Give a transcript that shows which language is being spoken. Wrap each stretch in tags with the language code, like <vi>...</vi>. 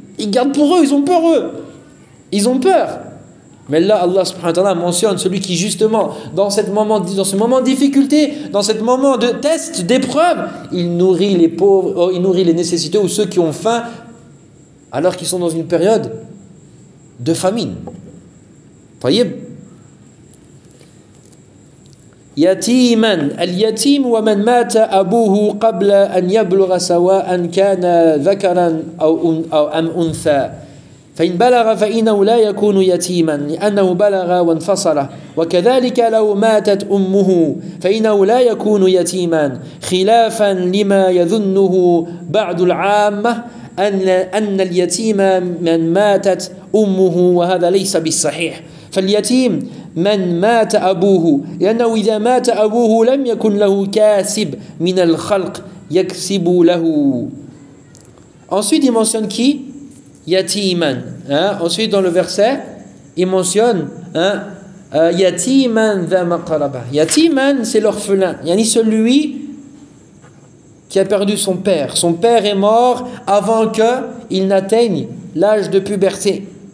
<fr>Ils gardent pour eux, ils ont peur eux. Ils ont peur. Mais là, Allah subhanahu wa ta'ala mentionne celui qui justement, dans ce moment de difficulté, dans ce moment de test, d'épreuve, il nourrit les pauvres, il nourrit les nécessiteux ou ceux qui ont faim, alors qu'ils sont dans une période de famine. Voyez.</fr> <ar>يتيما اليتيم ومن مات أبوه قبل أن يبلغ سواء كان ذكرا أو أم أنثى فإن بلغ فإنه لا يكون يتيما لأنه بلغ وانفصل وكذلك لو ماتت أمه فإنه لا يكون يتيما خلافا لما يظنه بعض العامة أن اليتيم من ماتت أمه وهذا ليس بالصحيح فاليتيم من مات أبوه لأنه إذا مات أبوه لم يكن له كاسب من الخلق يكسب له.</ar> <fr>Ensuite il mentionne qui? Yatiman. Ensuite dans le verset il mentionne Yatiman</fr> <ar>ذا مقربة.</ar> <fr>Yatiman c'est l'orphelin, yani celui qui a perdu son père. Son père est mort avant que il n'atteigne l'âge de puberté.</fr>